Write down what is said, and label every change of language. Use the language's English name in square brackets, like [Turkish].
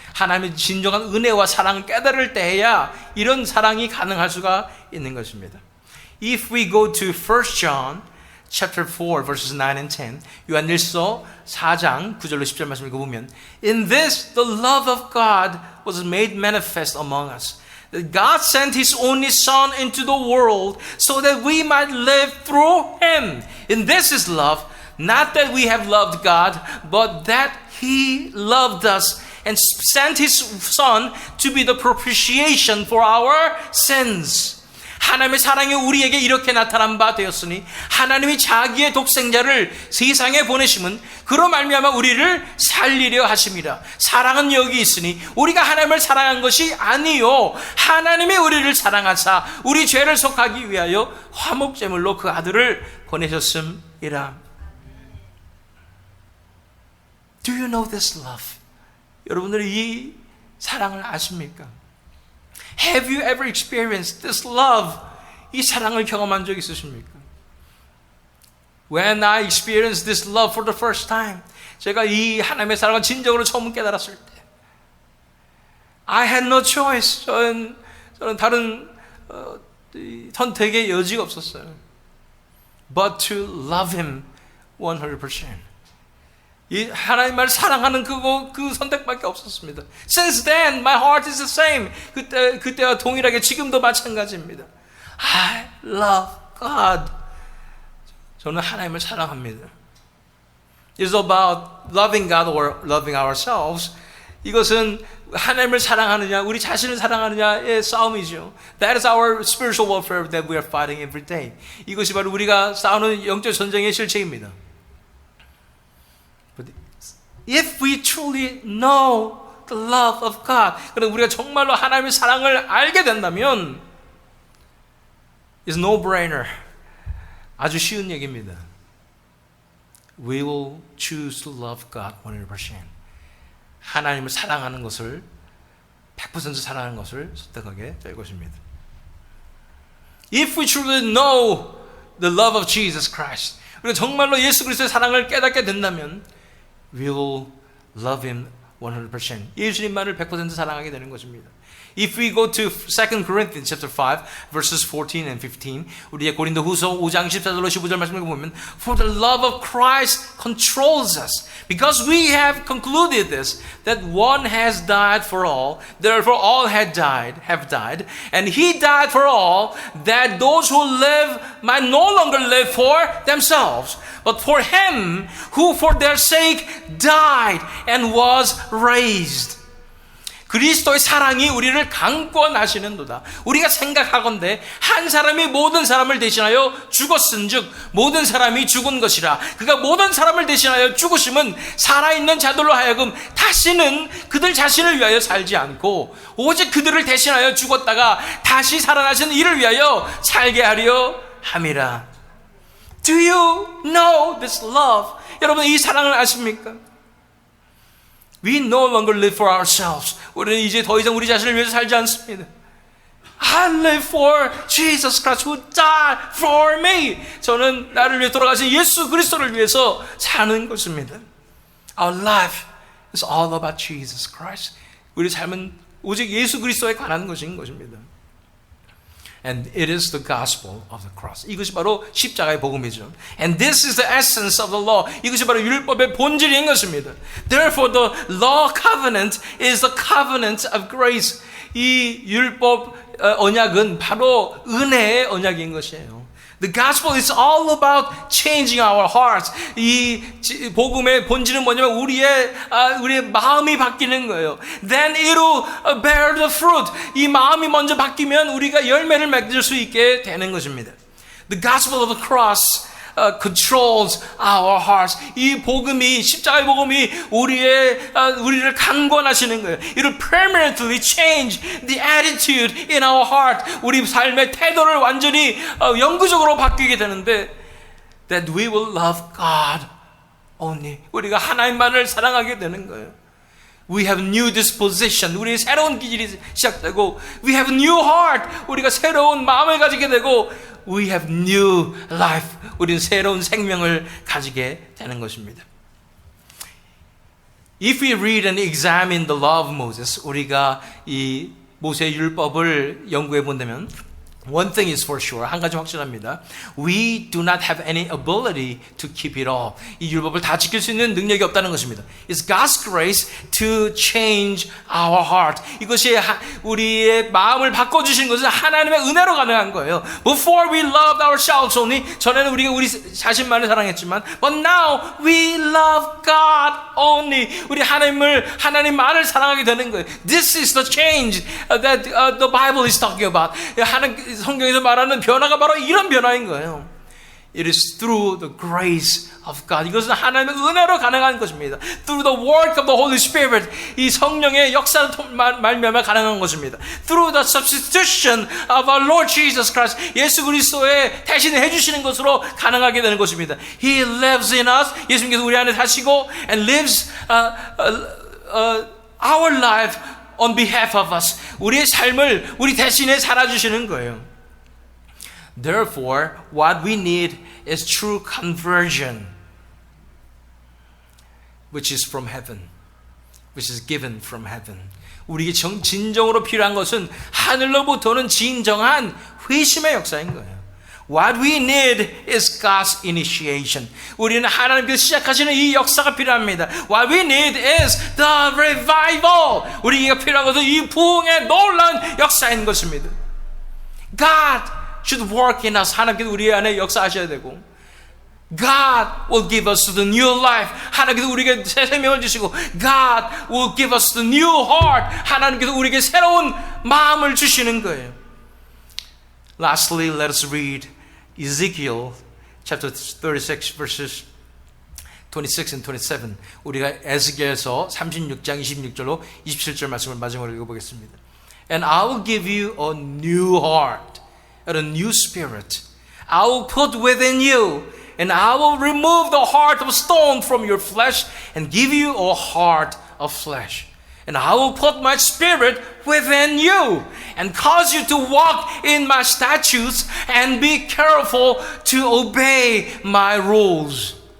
[Korean] 하나님의 진정한 은혜와 사랑을 깨달을 때야 이런 사랑이 가능할 수가 있는 것입니다. [English] If we go to 1 John chapter 4 verses 9 and 10, [Korean] 요한일서 4장 9절로 10절 말씀 읽어보면 [English] In this the love of God was made manifest among us. That God sent His only Son into the world so that we might live through Him. And this is love, not that we have loved God, but that He loved us and sent His Son to be the propitiation for our sins. [Korean] 하나님의 사랑이 우리에게 이렇게 나타난 바 되었으니 하나님이 자기의 독생자를 세상에 보내심은 그로 말미암아 우리를 살리려 하심이라. 사랑은 여기 있으니 우리가 하나님을 사랑한 것이 아니요 하나님이 우리를 사랑하사 우리 죄를 속하기 위하여 화목제물로 그 아들을 보내셨음이라. [English] Do you know this love? [Korean] 여러분들이 이 사랑을 아십니까? [English] Have you ever experienced this love? [Korean] 이 사랑을 경험한 적 있으십니까? [English] When I experienced this love for the first time, [Korean] 제가 이 하나님의 사랑을 진정으로 처음 깨달았을 때, [English] I had no choice. [Korean] 저는 다른 선택의 여지가 없었어요. [English] But to love Him 100%. [Korean] 이 하나님을 사랑하는 그 선택밖에 없었습니다. [English] Since then, my heart is the same. [Korean] 그때와 동일하게 지금도 마찬가지입니다. [English] I love God. [Korean] 저는 하나님을 사랑합니다. [English] It's about loving God or loving ourselves. [Korean] 이것은 하나님을 사랑하느냐, 우리 자신을 사랑하느냐의 싸움이죠. [English] That is our spiritual warfare that we are fighting every day. [Korean] 이것이 바로 우리가 싸우는 영적 전쟁의 실체입니다. [English] If we truly know the love of God, [Korean] 그럼 우리가 정말로 하나님의 사랑을 알게 된다면 [English] it's no-brainer. [Korean] 아주 쉬운 얘기입니다. [English] We will choose to love God 100%. [Korean] 하나님을 사랑하는 것을 100% 사랑하는 것을 선택하게 될 것입니다. [English] If we truly know the love of Jesus Christ, [Korean] 우리가 정말로 예수 그리스도의 사랑을 깨닫게 된다면 [English] we will love Him 100%. [Korean] 예수님만을 100% 사랑하게 되는 것입니다. [English] If we go to 2 Corinthians chapter 5 verses 14 and 15, [Korean] 우리의 고린도후서 5장 14절로 15절 말씀을 보면 [English] For the love of Christ controls us, because we have concluded this, that one has died for all, therefore all have died, and He died for all, that those who live might no longer live for themselves, but for Him who for their sake died and was raised. [Korean] 그리스도의 사랑이 우리를 강권하시는도다. 우리가 생각하건대 한 사람이 모든 사람을 대신하여 죽었은즉 모든 사람이 죽은 것이라. 그가 모든 사람을 대신하여 죽으심은 살아있는 자들로 하여금 다시는 그들 자신을 위하여 살지 않고 오직 그들을 대신하여 죽었다가 다시 살아나신 이를 위하여 살게 하려 함이라. [English] Do you know this love? [Korean] 여러분 이 사랑을 아십니까? [English] We no longer live for ourselves. [Korean] 우리는 이제 더 이상 우리 자신을 위해서 살지 않습니다. [English] I live for Jesus Christ who died for me. [Korean] 저는 나를 위해 돌아가신 예수 그리스도를 위해서 사는 것입니다. [English] Our life is all about Jesus Christ. [Korean] 우리 삶은 오직 예수 그리스도에 관한 것인 것입니다. [English] And it is the gospel of the cross. [Korean] 이것이 바로 십자가의 복음이죠. [English] And this is the essence of the law. [Korean] 이것이 바로 율법의 본질인 것입니다. [English] Therefore the law covenant is the covenant of grace. [Korean] 이 율법 언약은 바로 은혜의 언약인 것이에요. [English] The gospel is all about changing our hearts. [Korean] 이 복음의 본질은 뭐냐면 우리의 마음이 바뀌는 거예요. [English] Then it will bear the fruit. [Korean] 이 마음이 먼저 바뀌면 우리가 열매를 맺을 수 있게 되는 것입니다. [English] The gospel of the cross controls our hearts. [Korean] 이 복음이 십자가의 복음이 우리를 강권하시는 거예요. [English] It will permanently change the attitude in our heart. [Korean] 우리 삶의 태도를 완전히 영구적으로 바뀌게 되는데 [English] that we will love God only. [Korean] 우리가 하나님만을 사랑하게 되는 거예요. [English] We have new disposition. [Korean] 우리의 새로운 기질이 시작되고, [English] we have new heart. [Korean] 우리가 새로운 마음을 가지게 되고, [English] we have new life. [Korean] 우리는 새로운 생명을 가지게 되는 것입니다. [English] If we read and examine the law of Moses, [Korean] 우리가 이 모세의 율법을 연구해 본다면, [English] one thing is for sure, [Korean] 한 가지 확실합니다. [English] We do not have any ability to keep it all. [Korean] 이 율법을 다 지킬 수 있는 능력이 없다는 것입니다. [English] It's God's grace to change our heart. [Korean] 이것이 우리의 마음을 바꿔주신 것은 하나님의 은혜로 가능한 거예요. [English] Before we loved ourselves only, [Korean] 전에는 우리가 우리 자신만을 사랑했지만, [English] but now we love God only. [Korean] 우리 하나님만을 사랑하게 되는 거예요. [English] This is the change that the Bible is talking about. [Korean] 성경에서 말하는 변화가 바로 이런 변화인 거예요. [English] It is through the grace of God. [Korean] 이것은 하나님의 은혜로 가능한 것입니다. [English] Through the work of the Holy Spirit. [Korean] 이 성령의 역사로 말미암아 가능한 것입니다. [English] Through the substitution of our Lord Jesus Christ. [Korean] 예수 그리스도의 대신을 해주시는 것으로 가능하게 되는 것입니다. [English] He lives in us. [Korean] 예수님께서 우리 안에 사시고 [English] and lives our life on behalf of us. [Korean] 우리의 삶을 우리 대신에 살아주시는 거예요. [English] Therefore, what we need is true conversion, which is from heaven, which is given from heaven. [Korean] 우리에게 진정으로 필요한 것은 하늘로부터는 진정한 회심의 역사인 거예요. [English] What we need is God's initiation. [Korean] 우리는 하나님께서 시작하시는 이 역사가 필요합니다. [English] What we need is the revival. [Korean] 우리가 필요한 것은 이 부흥의 놀라운 역사인 것입니다. [English] God should work in us. [Korean] 하나님께서 우리 안에 역사하셔야 되고, [English] God will give us the new life. [Korean] 하나님께서 우리에게 새 생명을 주시고, [English] God will give us the new heart. [Korean] 하나님께서 우리에게 새로운 마음을 주시는 거예요. [English] Lastly, let us read Ezekiel chapter 36 verses 26 and 27. [Korean] 우리가 에스겔서 36장 26절로 27절 말씀을 마지막으로 읽어보겠습니다. [English] And I will give you a new heart and a new spirit. I will put within you, and I will remove the heart of stone from your flesh and give you a heart of flesh. And I will put my spirit within you and cause you to walk in my statutes and be careful to obey my rules.